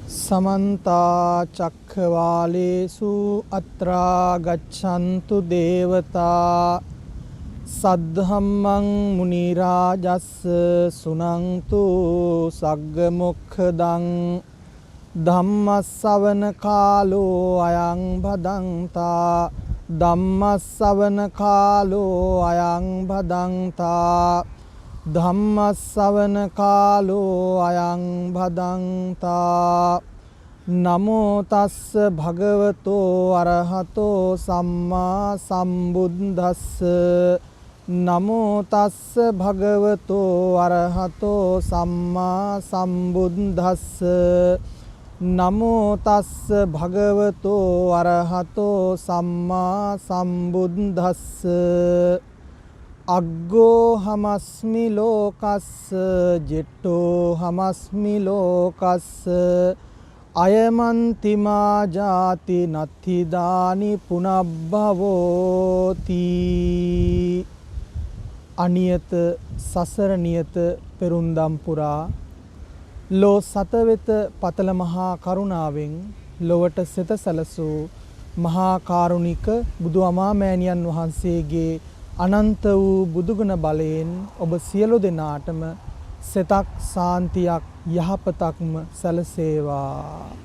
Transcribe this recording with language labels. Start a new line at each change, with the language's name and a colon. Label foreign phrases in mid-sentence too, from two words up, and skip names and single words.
Pali: समन्ता चक्रवालेषु अत्रा गच्छन्तु देवता सद्धम्मं मुनिराजस् सुनन्तु सग्गमुखदं धम्मස්සවන කාලෝ අයං භදංතා ධම්මස්සවන කාලෝ අයං භදංතා ධම්මස්සවන කාලෝ අයං භදංතා නමෝ තස්ස භගවතෝ අරහතෝ සම්මා සම්බුද්දස්ස නමෝ තස්ස භගවතෝ අරහතෝ සම්මා සම්බුද්දස්ස නමෝ තස්ස භගවතෝ අරහතෝ සම්මා සම්බුද්දස්ස අග්ගෝ හමස්මි ලෝකස්ස ජෙට්ටෝ හමස්මි ලෝකස්ස අයමන්තිමා ජාති නත්ථිදානි පුනබ්බවෝති
Sinhala: අනියත සසර නියත පෙරුම්දම් පුරා ලෝ සතවෙත පතල මහා කරුණාවෙන් ලොවට සිත සැලසූ මහා කාරුණික බුදු අමාමෑණියන් වහන්සේගේ අනන්ත වූ බුදුගුණ බලයෙන් ඔබ සියලු දෙනාටම සිතක් සාන්තියක් යහපතක්ම සැලසේවා.